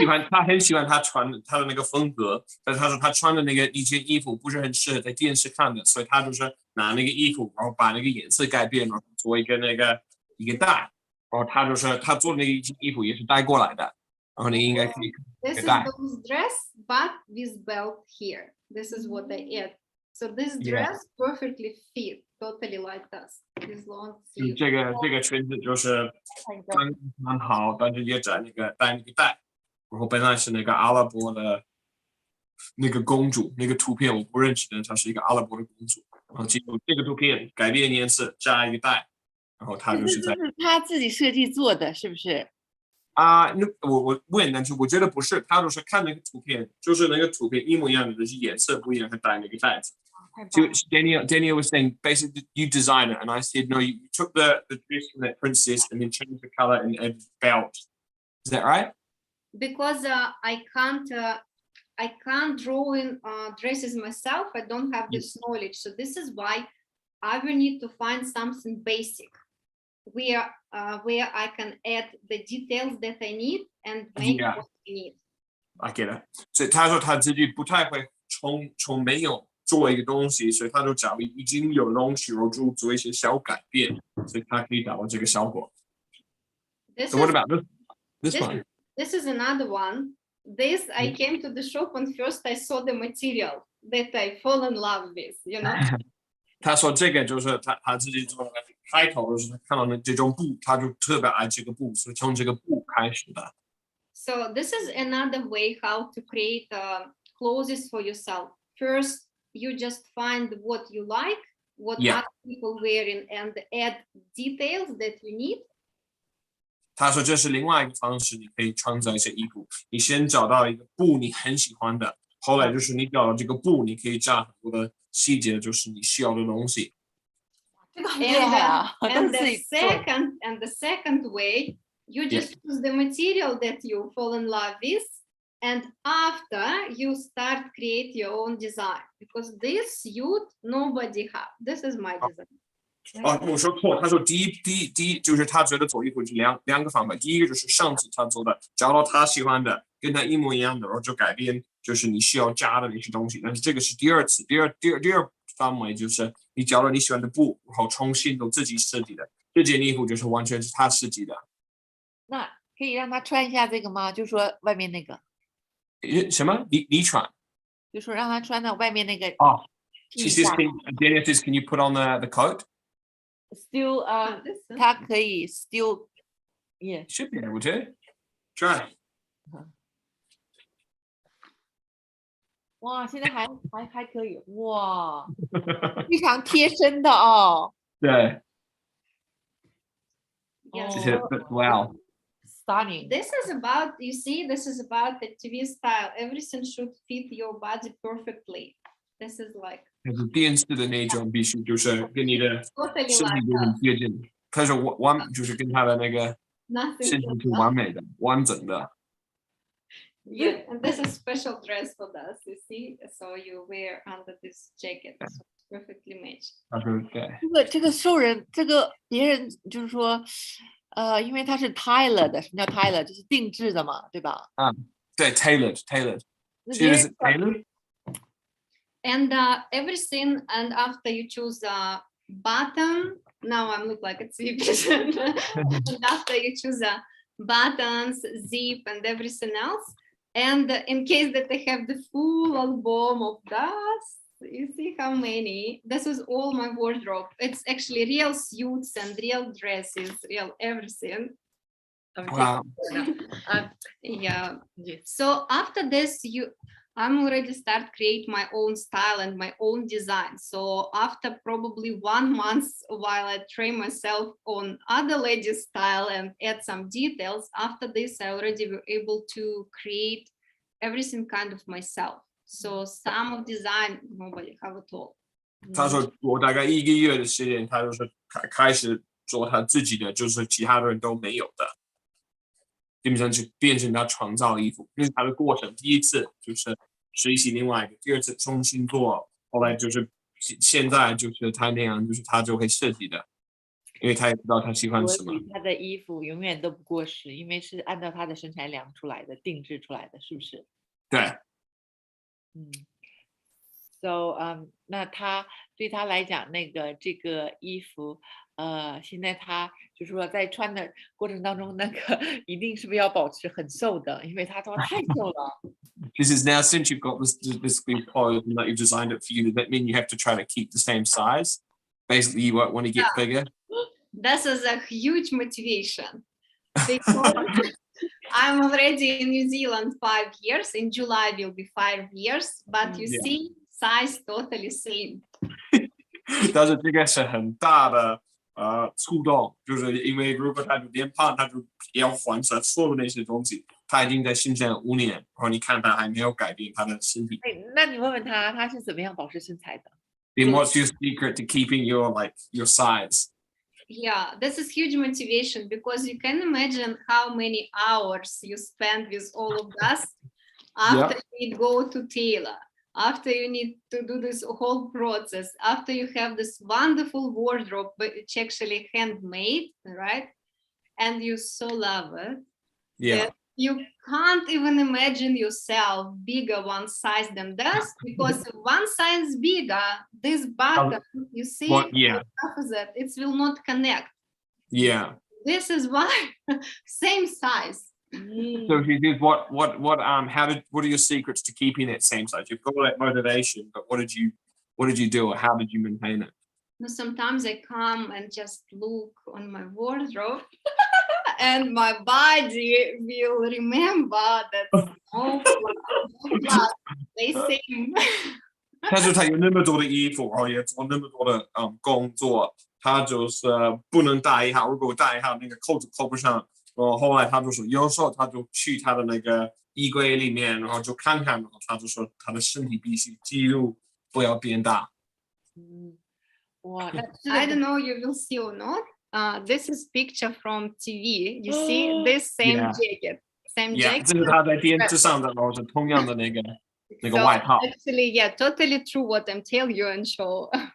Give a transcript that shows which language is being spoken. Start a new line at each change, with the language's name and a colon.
Chinese: 他很喜欢他穿他的那个风格，但是他说他穿的那个一件衣服不是很适合在电视看的，所以他就是拿那个衣服，然后把那个颜色改变，然后做一个带，然后他就是他做的那一件衣服也是带过来的，然后你应该可以。
English: This is those dress, but with belt here. This is what I add. So this dress perfectly fit, totally like this. This long sleeve.
Chinese: 这个裙子就是蛮好，但是也带那个带，然后本来是那个阿拉伯的那个公主，那个图片我不认识的，她是一个阿拉伯的公主，然后经过这个图片改变颜色加一个带，然后她就是在。是他自己设计做的，是不是？我问，但是我觉得不是，他就是看那个图片，就是那个图片一模一样的，就是颜色不一样，他戴那个带子。
English: So Daniel was saying basically you design it, and I said no, you took the dress from that princess and then changed the color and added belt. Is that right? Because I can't draw in dresses myself. I don't have this knowledge, so this is why I will need to find something basic where I can add the details that I need and make what I need. I get it.
Chinese: 所以他说他自己不太会从没有做一个东西，所以他就找已经有东西，然后就做一些小改变，所以他可以达到这个效果。
English: So what about this one? This is another one. This I came to the shop and first I saw the material that I fall in love with, you know.
Chinese: 他说这个就是他自己做的开头，就是他看到这种布，他就特别爱这个布，所以从这个布开始的。
English: So this is another way how to create clothes for yourself. First, you just find what you like, what other people wearing, and add details that you need.
Chinese: 他说这是另外一个方式，你可以创造一些衣服。你先找到一个布你很喜欢的，后来就是你找到这个布，你可以加很多的细节，就是你需要的东西。这个很厉害啊！
English: And the second way, you just use the material that you fall in love with, and after you start create your own design, because this suit nobody have. This is my design.
Chinese: 我说错，他说第一就是他觉得做衣服是两个方法，第一个就是上次他做的，找到他喜欢的，跟他一模一样的，然后就改变，就是你需要加的那些东西。但是这个是第二次，第二范围就是你找到你喜欢的布，然后重新都自己设计的，这件衣服就是完全是他设计的。那可以让他穿一下这个吗？就说外面那个。什么？你穿？就说让他穿到外面那个。哦。
English: Daniel says, can you put on the coat? Still,
Chinese: 他可以
English: still, yeah. Should be able to. Try.
Chinese: 哇，现在还可以，哇，非常贴身的哦。对。
English: Wow. Stunning. This is about, you see, this is about the TV style. Everything should fit your body perfectly. This is like.
Chinese: 电视的那种必须就是跟你的身体都很贴近，它是就是跟他的那个身体是完美的、完整的。
English: Yeah, and this is special dress for us, you see? So you wear under this jacket, so it's perfectly matched.
Chinese: 他说对，这个受人，这个别人就是说，因为它是 Tyler 的，什么叫 Tyler？就是定制的嘛，对吧？对
English: tailored。
Chinese: 那
English: She
Chinese: 别
English: was
Chinese: 人
English: tailored. And everything, and after you choose a button, now I look like a exhibition. And after you choose a buttons, zip, and everything else, and in case that they have the full album of dust, you see how many. This is all my wardrobe. It's actually real suits and real dresses, real everything. Wow. Yeah. Yes. So after this, I'm already start create my own style and my own design. So after probably 1 month, while I train myself on other ladies' style and add some details, after this, I already were able to create everything kind of myself. So some of design, nobody have at all.
Chinese: 他说我大概1个月的时间，他就是开始做他自己的，就是其他的人都没有的，基本上就变成他创造衣服，那是他的过程。第一次就是学习另外一个，第二次重新做，后来就是现在就是他那样，就是他就会设计的，因为他也知道他喜欢什么。所以他的衣服永远都不过时，因为是按照他的身材量出来的，定制出来的，是不是？对。 So 那他对他来讲，这个衣服，现在他就是说在穿的过程当中，一定是不是要保持很瘦的，因为他说太瘦了。
English: She says now since you've got this clothes and that you've designed it for you, does that mean you have to try to keep the same size? Basically, you won't want to get bigger. This is a huge motivation because I'm already in New Zealand 5 years. In July will be 5 years, but you see, size totally same.
Chinese: 但是这个是很大的触动，就是因为如果他有点胖，他就要还他所有的那些东西。他已经在新西兰5年，然后你看他还没有改变他的身体。那你问问他，他是怎么样保持身材的
English: Then what's your secret to keeping your size? Yeah, this is huge motivation because you can imagine how many hours you spend with all of us after you go to tailor, after you need to do this whole process, after you have this wonderful wardrobe, which actually handmade, right? And you so love it. Yeah. You can't even imagine yourself bigger one size than this because one size bigger, this button, you see, opposite, it will not connect. Yeah. This is why same size. So she did what are your secrets to keeping it same size? You've got all that motivation, but what did you do or how did you maintain it? Sometimes I come and just look on my wardrobe and my body will remember that they same.
Chinese: 但是他有那么多的衣服，然后也做那么多的工作，他就是不能带一号，如果带一号那个扣子扣不上，然后后来他就说，有时候他就去他的那个衣柜里面，然后就看看，然后他就说他的身体必须肌肉不要变大。哇，
English: I don't know you will see or not. This is picture from TV. You see this same jacket, same jacket.
Chinese: 这是他在电视上的，然后是同样的那个外套。
English: Actually, yeah, totally true what I'm telling you and show.